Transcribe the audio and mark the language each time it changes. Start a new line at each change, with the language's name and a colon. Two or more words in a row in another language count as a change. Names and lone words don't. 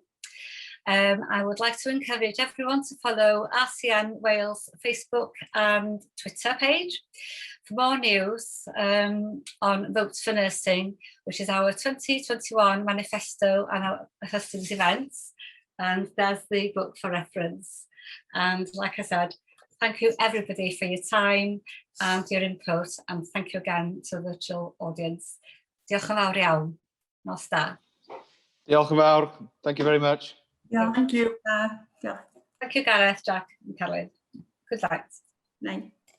English: I would like to encourage everyone to follow RCN Wales Facebook and Twitter page for more news on Votes for Nursing, which is our 2021 manifesto and our Hustings events. And there's the book for reference. And like I said, thank you everybody for your time and your input, and thank you again to the virtual audience.
Welsh: Diolch yn fawr iawn. Nos da. Diolch yn fawr.
English: Thank you very much. Yeah. Thank you. Yeah. Thank you, Gareth, Jack and Carolyn. Good night. Night.